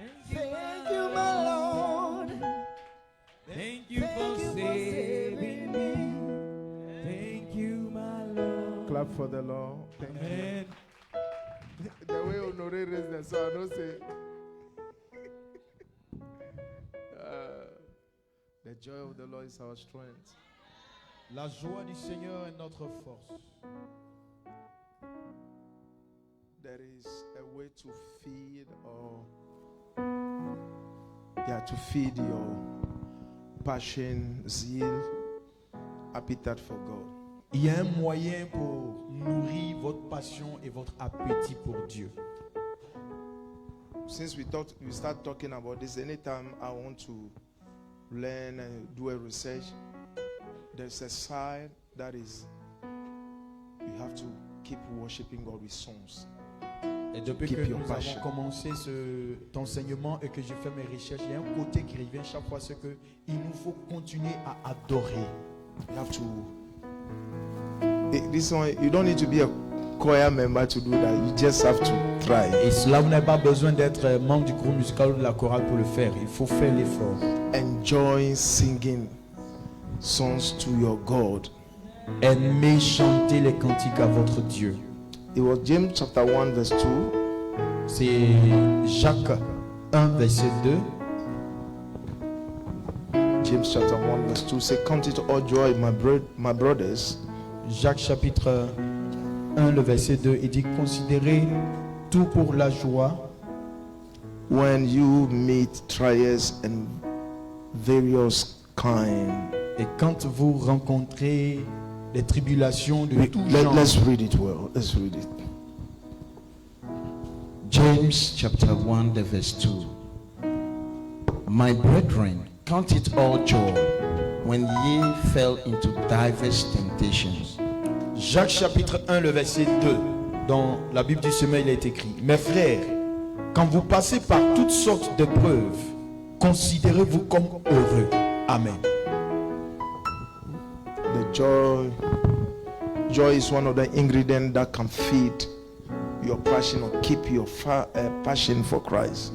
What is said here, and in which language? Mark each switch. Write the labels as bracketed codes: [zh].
[en] Thank you, my Lord. Thank you for saving me. Thank you, my Lord. Clap for the Lord. Thank Amen. you. The way Honoré raised the so I don't say. The joy of the Lord is our strength. [fr] La joie du Seigneur est notre force. [en] There is a way to feed to feed your passion, zeal, appetite for God. [fr] Il y a un moyen pour nourrir votre passion et votre appétit pour Dieu. [en] Since we start talking about this, anytime I want to learn and do a research, there's a side that is you have to keep worshiping God with songs. [fr] Et depuis que nous avons commencé cet enseignement et que je fais mes recherches, il y a un côté qui revient chaque fois, c'est que il nous faut continuer à adorer. [en] You have to. This one, you don't need to be a choir member to do that. You just have to try. [fr] Et cela, vous n'avez pas besoin d'être membre du groupe musical ou de la chorale pour le faire. Il faut faire l'effort. [en] Enjoy singing songs to your God. [fr] Aimez chanter les cantiques à votre Dieu. [en] It was James chapter 1 verse 2. [fr] C'est Jacques 1 verset 2. [en] James chapter 1 verse 2 say, "Count it all joy, my brothers." [fr] Jacques chapitre 1 le verset 2, il dit: considérez tout pour la joie [en] when you meet trials and various kind. [fr] et quand vous rencontrez des tribulations de tout genre. [en] Let's read it well. Let's read it. James chapter 1 the verse 2. My brethren, count it all joy when ye fell into diverse temptations. [fr] Jacques chapitre 1 le verset 2. Dans la Bible du Semeur, il est écrit: mes frères, quand vous passez par toutes sortes d'épreuves, considérez-vous comme heureux. [en] Amen. The joy is one of the ingredients that can feed your passion or keep your passion for Christ.